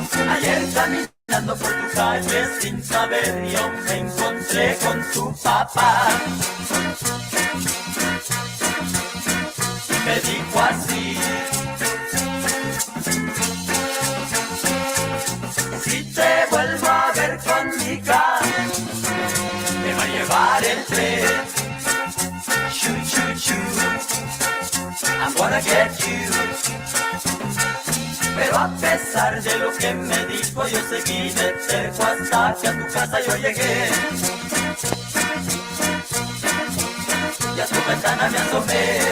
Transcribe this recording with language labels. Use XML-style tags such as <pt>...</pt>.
<es>Ayer caminando por tu calle sin saber yo me encontré con tu papá y me dijo así: si te vuelvo a ver con mi cara me va a llevar el tren.</es> <en>Choo choo choo, I'm gonna get you.</en> <es>Pero a pesar de lo que me dijo, yo seguí de cerco hasta que a tu casa yo llegué. Y a tu ventana me asomé.</es>